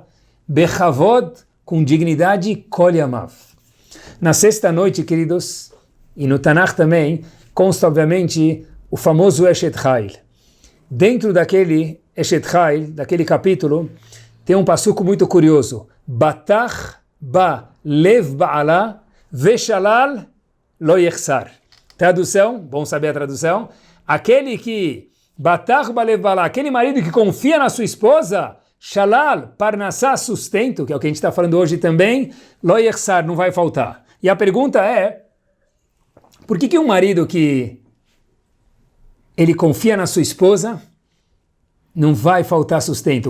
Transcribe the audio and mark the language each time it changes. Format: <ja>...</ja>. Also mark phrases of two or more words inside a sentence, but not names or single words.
<pt>Bechavod, com dignidade,</pt> <he>כל ימיו.</he> <pt>Na sexta noite, queridos, e no Tanakh também, consta obviamente o famoso Eshet Chayil. Dentro daquele Eshet Chayil, daquele capítulo, tem um passuco muito curioso.</pt> <he>בטח בה לב בעלה ושלל לא יחסר.</he> <pt>Tradução, bom saber a tradução. Aquele que,</pt> <he>בטח בה לב בעלה,</he> <pt>aquele marido que confia na sua esposa, Shalal, Parnassá, sustento, que é o que a gente está falando hoje também,</pt> <he>לא יחסר,</he> <pt>não vai faltar. E a pergunta é, por que um marido que ele confia na sua esposa, não vai faltar sustento?</pt>